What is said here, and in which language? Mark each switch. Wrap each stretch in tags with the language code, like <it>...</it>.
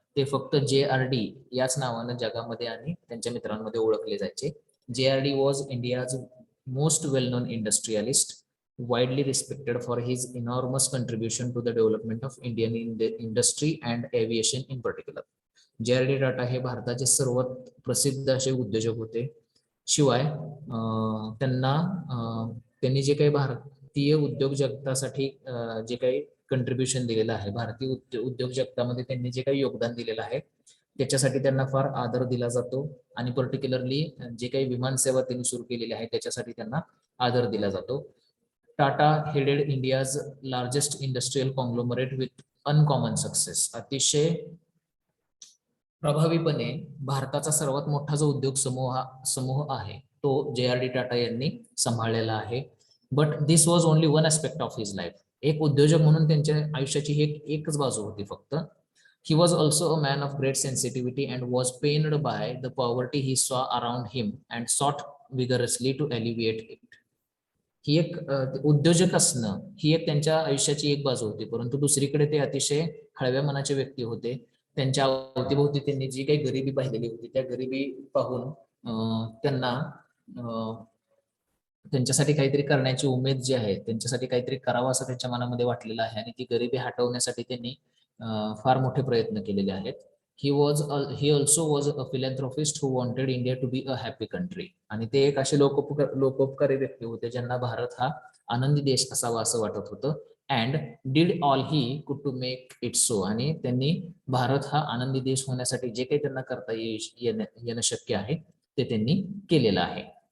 <mr>ते फक्त JRD याच नावानं जगामध्ये आणि त्यांच्या मित्रांमध्ये ओळखले जायचे.</mr> <en>JRD was India's most well known industrialist, widely respected for his enormous contribution to the development of Indian industry and aviation in particular.</en> <mr>JRD Tata हे भारताचे सर्वात प्रसिद्ध असे उद्योजक होते. शिवाय त्यांनी जे काही भारतीय उद्योग जगतासाठी जे काही कंट्रीब्युशन दिलेलं आहे, भारतीय उद्योग जगतामध्ये त्यांनी जे काही योगदान दिलेलं आहे त्याच्यासाठी त्यांना फार आदर दिला जातो. आणि पर्टिक्युलरली जे काही विमान सेवा त्यांनी सुरू केलेली आहे त्याच्यासाठी त्यांना आदर दिला जातो.</mr> <en>Tata headed India's largest industrial conglomerate with uncommon success.</en> <mr>अतिशय प्रभावीपणे भारताचा सर्वात मोठा जो उद्योग समूह आहे तो JRD टाटा यांनी सांभाळलेला आहे.</mr> <en>But this was only one aspect of his life.</en> <mr>एक उद्योजक म्हणून त्यांच्या आयुष्याची एकच बाजू होती फक्त.</mr> <en>He was also a man of great sensitivity and was pained by the poverty he saw around him and sought vigorously to alleviate it.</en> <mr>ही एक उद्योजक असणं ही एक त्यांच्या आयुष्याची एक बाजू होती, परंतु दुसरीकडे ते अतिशय हळव्या मनाचे व्यक्ती होते. त्यांच्या अवतीभोवती त्यांनी जी काही गरिबी पाहिलेली होती त्या गरिबी पाहून त्यांना त्यांच्यासाठी काहीतरी करण्याची उमेद जी आहे, त्यांच्यासाठी काहीतरी करावं असं त्यांच्या मनामध्ये वाटलेलं आहे आणि ती गरिबी हटवण्यासाठी त्यांनी फार मोठे प्रयत्न केलेले आहेत.</mr> <en>he also was a philanthropist who wanted India to be a happy country.</en> <mr>आणि ते एक असे लोकोपकारी व्यक्ती होते ज्यांना भारत हा आनंदी देश असावा असं वाटत होतं.</mr> <en>And did all he could to make it so.</en> <mr>आणि त्यांनी भारत हा आनंदी देश होण्यासाठी जे काही त्यांना करता येणं शक्य आहे ते त्यांनी केलेलं आहे.</mr>